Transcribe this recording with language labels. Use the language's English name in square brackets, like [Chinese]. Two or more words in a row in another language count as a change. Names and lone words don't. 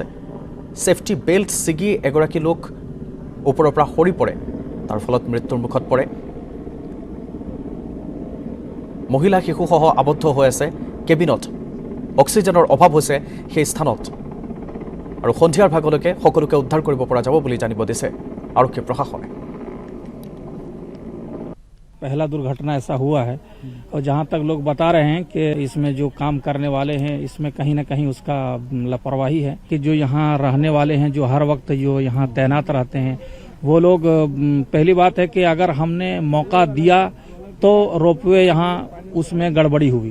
[Assamese] ছেফটি বেল্ট ছিগি এগৰাকী লোক ওপৰৰ পৰা সৰি পৰে, তাৰ ফলত মৃত্যুৰ মুখত পৰে। মহিলা শিশুসহ আবদ্ধ হৈ আছে কেবিনত। অক্সিজেনৰ অভাৱ হৈছে সেই স্থানত। আৰু সন্ধিয়াৰ ভাগলৈকে সকলোকে উদ্ধাৰ কৰিব পৰা যাব বুলি জানিব দিছে আৰক্ষী প্ৰশাসনে। [Hindi] पहला दुर्घटना ऐसा हुआ है और जहां तक लोग बता रहे हैं कि इसमें जो काम करने वाले हैं इसमें कहीं ना कहीं उसका लापरवाही है कि जो यहाँ रहने वाले हैं, जो हर वक्त जो यहाँ तैनात रहते हैं, वो लोग, पहली बात है कि अगर हमने मौका दिया तो रोपवे यहाँ उसमें गड़बड़ी हुई।